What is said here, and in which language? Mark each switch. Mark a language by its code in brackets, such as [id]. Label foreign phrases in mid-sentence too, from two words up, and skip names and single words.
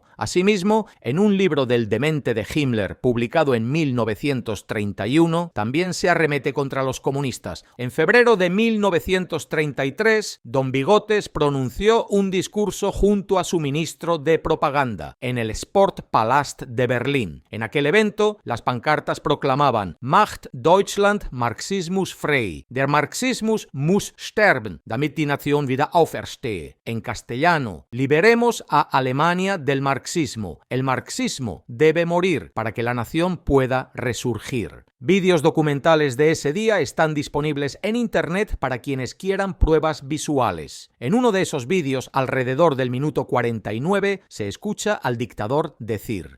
[es] Asimismo, en un libro del demente de Himmler, publicado en 1931, también se arremete contra los comunistas. En febrero de 1933, Don Bigotes pronunció un discurso junto a su ministro de propaganda en el Sportpalast de Berlín. En aquel evento, las pancartas proclamaban: [de] Macht Deutschland Marxismus frei. Der Marxismus muss sterben, damit die Nation wieder auferstehe. [es] En castellano: liberemos a Alemania del marxismo. El marxismo debe morir para que la nación pueda resurgir. Vídeos documentales de ese día están disponibles en internet para quienes quieran pruebas visuales. En uno de esos vídeos, alrededor del minuto 49, se escucha al dictador decir: